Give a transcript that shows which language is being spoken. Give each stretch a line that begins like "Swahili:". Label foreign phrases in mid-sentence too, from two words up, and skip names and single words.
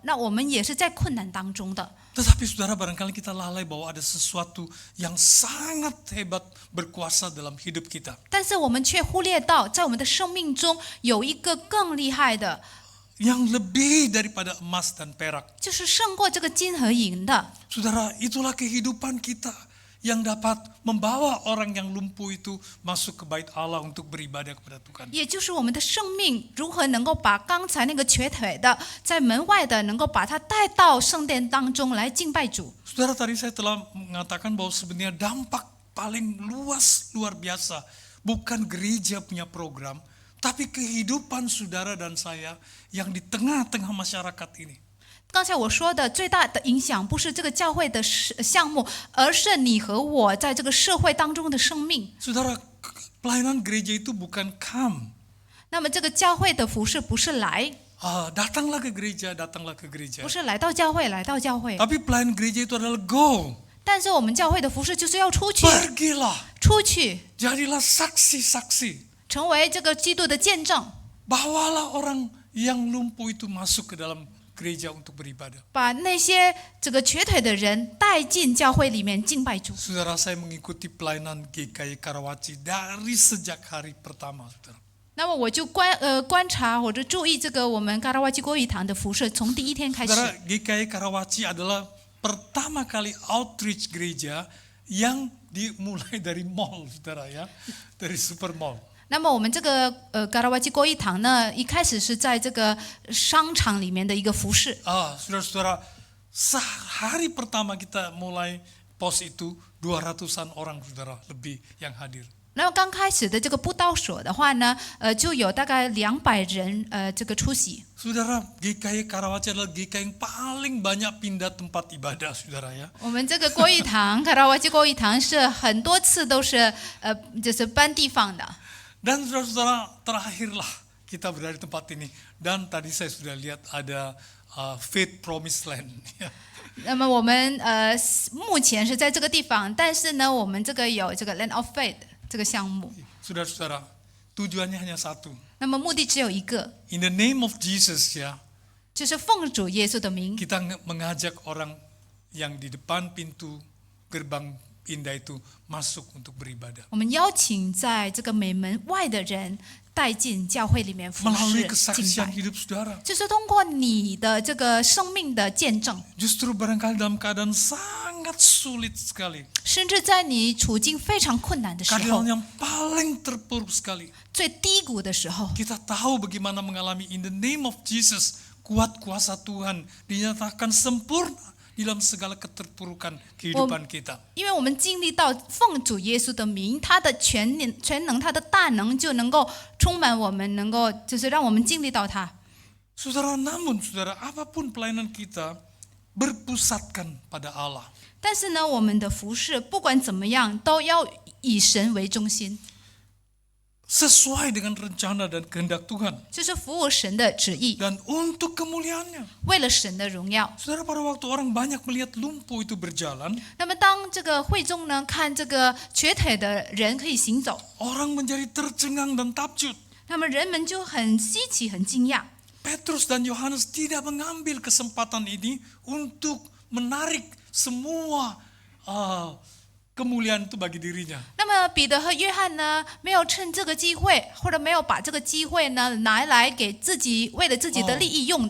Chinese: 那我们也是在困难当中的。
Indonesian: Tetapi saudara, barangkali kita lalai bahwa ada sesuatu yang sangat hebat berkuasa dalam hidup kita.
Chinese: 但是我们却忽略到，在我们的生命中有一个更厉害的，
Indonesian: Yang lebih daripada emas dan perak.
Chinese: 就是胜过这个金和银的。
Indonesian: Saudara, itulah kehidupan kita yang dapat membawa orang yang lumpuh itu masuk ke bait Allah untuk beribadah kepada Tuhan.
Chinese: 也就是我们的生命如何能够把刚才那个瘸腿的在门外的，能够把他带到圣殿当中来敬拜主。
Indonesian: Saudara, tadi saya telah mengatakan bahwa sebenarnya dampak paling luas, luar biasa, bukan gereja punya program, tapi kehidupan saudara dan saya yang di tengah-tengah masyarakat ini.
Chinese: 刚才我说的最大的影响不是这个教会的项目，而是你和我在这个社会当中的生命。
Indonesian: Saudara, pelayanan gereja itu bukan come.
Chinese: 那么这个教会的服事不是来，
Indonesian: Datanglah ke gereja, datanglah ke gereja.
Chinese: 不是来到教会，来到教会。
Indonesian: Tapi pelayanan gereja itu adalah go.
Chinese: 但是我们教会的服事就是要出去，
Indonesian: Pergilah,
Chinese: 出去
Indonesian: jadilah saksi-saksi.
Chinese: 成为这个基督的见证，
Indonesian: Bawalah orang yang lumpuh itu masuk ke dalam gereja untuk beribadah.
Chinese: 把那些这个瘸腿的人带进教会里面敬拜主。
Indonesian: Saudara, saya mengikuti pelayanan GKI Karawaci dari sejak hari pertama, saudara.
Chinese: 那么我就观察或者注意这个我们嘎拉瓦基国语堂的服饰，从第一天开始。
Indonesian: Saudara, GKI Karawaci adalah pertama kali outreach gereja yang dimulai dari mall, saudara ya, dari super mall.
Chinese: 那么我们这个嘎拉瓦基国语堂呢，一开始是在这个商场里面的一个服饰。
Indonesian: Saudara-saudara, hari pertama kita mulai pos itu 200-an orang, saudara, lebih yang hadir.
Chinese: 那么刚开始的这个布道所的话呢，就有大概200人这个出席。
Indonesian: Saudara, GKI Karawaci adalah GKI yang paling banyak pindah tempat ibadah, saudara ya.
Chinese: 我们这个国语堂嘎拉瓦基国语堂是很多次都是就是搬地方的。
Indonesian: Dan saudara-saudara, terakhirlah kita berada di tempat ini. Dan tadi saya sudah lihat ada Faith Promised Land.
Chinese: 那么我们目前是在这个地方，但是呢，我们这个有这个 Land of Faith 这个项目。
Indonesian: Saudara-saudara, tujuannya hanya satu.
Chinese: 那么目的只有一个，
English: In the name of Jesus ya,
Chinese: 就是奉主耶稣的名，
Indonesian: kita mengajak orang yang di depan pintu gerbang indah itu masuk untuk beribadah.
Chinese: 我们邀请在这个美门外的人带进教会里面服
Indonesian: Melalui
Chinese: 侍敬
Indonesian: kesaksian
Chinese: 拜，
Indonesian: hidup saudara.
Chinese: 就是通过你的这个生命的见证，
Indonesian: Justru barangkali dalam keadaan sangat sulit sekali.
Chinese: 甚至在你处境非常困难的时候
Indonesian: Keadaan，yang paling terpuruk sekali.
Chinese: 最低谷的时候，
Indonesian: Kita tahu bagaimana mengalami
English: in the name of Jesus,
Indonesian: kuat kuasa Tuhan dinyatakan sempurna di dalam segala keterpurukan kehidupan kita.
Chinese: 因为我们经历到奉主耶稣的名，他的全能，他的大能就能够充满我们，能够就是让我们经历到他。
Indonesian: Saudara, namun saudara, apapun pelayanan kita berpusatkan pada Allah.
Chinese: 但是呢，我们的服事不管怎么样，都要以神为中心，
Indonesian: Sesuai dengan rencana dan kehendak Tuhan.
Chinese: 就是服务神的旨意，
Indonesian: Dan untuk kemuliaannya.
Chinese: 为了神的荣耀。
Indonesian: Saudara, pada waktu orang banyak melihat lumpuh itu berjalan,
Chinese: 那么当这个会众呢看这个瘸腿的人可以行走，
Indonesian: orang menjadi tercengang dan takjub.
Chinese: 那么人们就很稀奇、很惊讶。
Indonesian: Petrus dan Yohanes tidak mengambil kesempatan ini untuk menarik semua kemuliaan itu bagi dirinya.
Chinese: 那么彼得和约翰呢，没有趁这个机会，或者没有把这个机会呢拿来给自己为了自己的利益用的。